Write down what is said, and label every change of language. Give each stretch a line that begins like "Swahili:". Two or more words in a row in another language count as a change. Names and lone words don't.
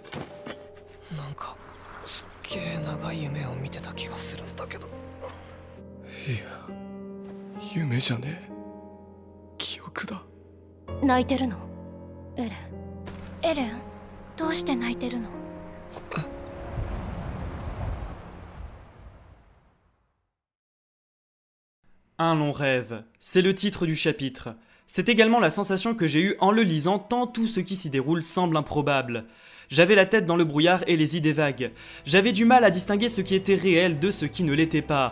Japanese: なんかすっげえ長い夢を見てた気がするんだけど。いや夢じゃねえ、記憶だ。泣いてるの？エレン。エレン、どうして泣いてるの？
French: Un long rêve, c'est le titre du chapitre. C'est également la sensation que j'ai eue en le lisant tant tout ce qui s'y déroule semble improbable. J'avais la tête dans le brouillard et les idées vagues. J'avais du mal à distinguer ce qui était réel de ce qui ne l'était pas.